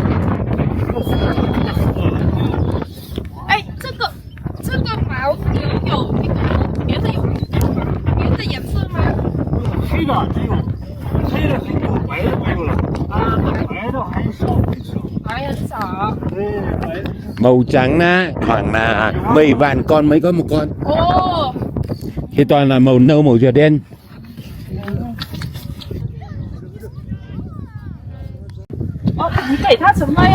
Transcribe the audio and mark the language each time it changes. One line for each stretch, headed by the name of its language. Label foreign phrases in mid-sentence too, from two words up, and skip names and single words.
Chinese: 哎，这个毛有那个别的颜色吗？黑的只有黑的很多，白的没有了。啊，白的很少很少。白很少。对，白的。
Vietnamese: Màu trắng á, khoảng là 10 vạn con mới có một con. Ồ. Thì toàn là màu nâu, màu dừa đen.
Chinese: 哦，你给它什么呀？